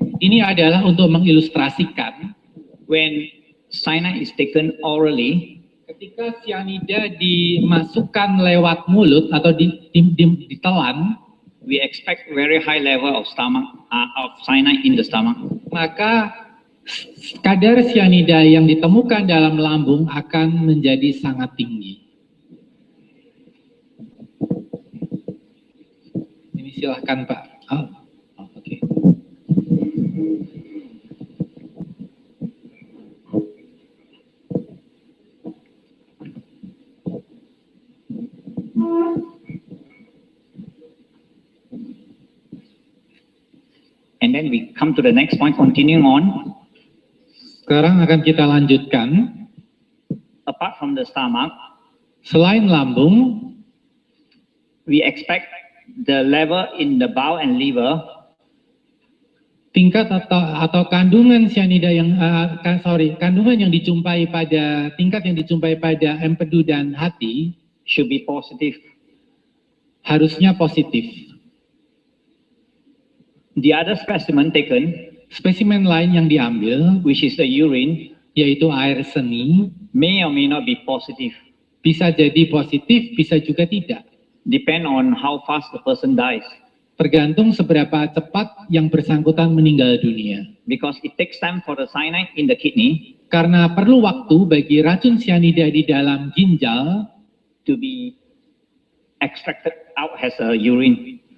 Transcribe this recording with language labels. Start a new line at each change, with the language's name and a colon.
Indonesian: Ini adalah untuk mengilustrasikan
English: when cyanide is taken orally.
Indonesian: Ketika cyanida dimasukkan lewat mulut atau ditelan,
English: we expect very high level of cyanide in the stomach.
Indonesian: Maka kadar cyanida yang ditemukan dalam lambung akan menjadi sangat tinggi. Ini silahkan Pak. Oke.
English: And then we come to the next point, continuing on.
Indonesian: Sekarang akan kita lanjutkan.
English: Apart from the stomach,
Indonesian: selain lambung,
English: we expect the level in the bowel and liver.
Indonesian: Tingkat atau kandungan cyanida kandungan yang dijumpai pada empedu dan hati
English: should be positive.
Indonesian: Harusnya positif.
English: The other specimen taken,
Indonesian: spesimen lain yang diambil,
English: which is the urine,
Indonesian: yaitu air seni,
English: may or may not be positive.
Indonesian: Bisa jadi positif, bisa juga tidak.
English: Depend on how fast the person dies.
Indonesian: Tergantung seberapa cepat yang bersangkutan meninggal dunia.
English: Because it takes time for the cyanide in the kidney.
Indonesian: Karena perlu waktu bagi racun cyanida di dalam ginjal
English: to be extracted out as a urine.